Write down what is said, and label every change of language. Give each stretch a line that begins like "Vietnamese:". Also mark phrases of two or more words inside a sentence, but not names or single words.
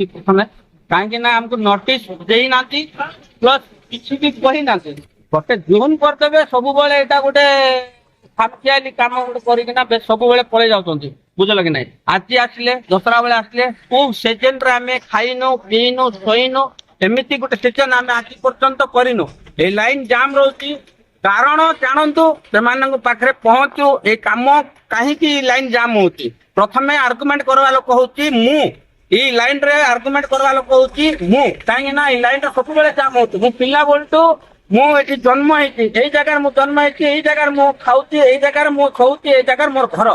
Odia: ପ୍ରଥମେ କାହିଁକି ନା ଆମକୁ ନୋଟିସ ଦେଇନାହାନ୍ତି, ପ୍ଲସ୍ କିଛି ବି କହିନାହାନ୍ତି। ଗୋଟେ ଜୁନ୍ କରିଦେବେ, ସବୁବେଳେ ଏଇଟା ଗୋଟେ ଖାମଖିଆଲି କାମ ଗୋଟେ କରିକିନା ସବୁବେଳେ ପଳେଇ ଯାଉଛନ୍ତି, ବୁଝିଲ କି ନାଇଁ। ଆଜି ଆସିଲେ, ଦଶରା ବେଳେ ଆସିଲେ, କୋଉ ସିଜନରେ ଆମେ ଖାଇନୁ ପିଇନୁ ଶୋଇନୁ, ଏମିତି ଗୋଟେ ସିଜନ ଆମେ ଆଜି ପର୍ଯ୍ୟନ୍ତ କରିନୁ।
Bangla: এই লাইন জাম রয়েছে, কারণ
Odia: জাଣନ୍ତୁ ସେମାନଙ୍କ ପାଖରେ ପହଞ୍ଚୁ এই କାମ କାହିଁକି ଲାଇନ ଜାମ୍ ହଉଛି। ପ୍ରଥମେ ଆର୍ଗୁମେଣ୍ଟ କରିବା ଲୋକ ହଉଛି ମୁଁ, ଏଇ ଲାଇନ ରେ ଆର୍ଗୁମେଣ୍ଟ କରିବା ଲୋକ ହଉଛି ମୁଁ। କାହିଁକି ନା ଏଇ ଲାଇନ ଟା ସବୁବେଳେ ଜାମ୍ ହଉଛି। ମୁଁ ପିଲା ବେଳଠୁ ମୁଁ ଏଠି ଜନ୍ମ ହେଇଛି, ଏଇ ଜାଗାରେ ମୁଁ ଜନ୍ମ ହେଇଛି, ଏଇ ଜାଗାରେ ମୁଁ ଖାଉଛି, ଏଇ ଜାଗାରେ ମୁଁ ଶୋଉଛି, ଏଇ ଜାଗାରେ ମୋର ଘର।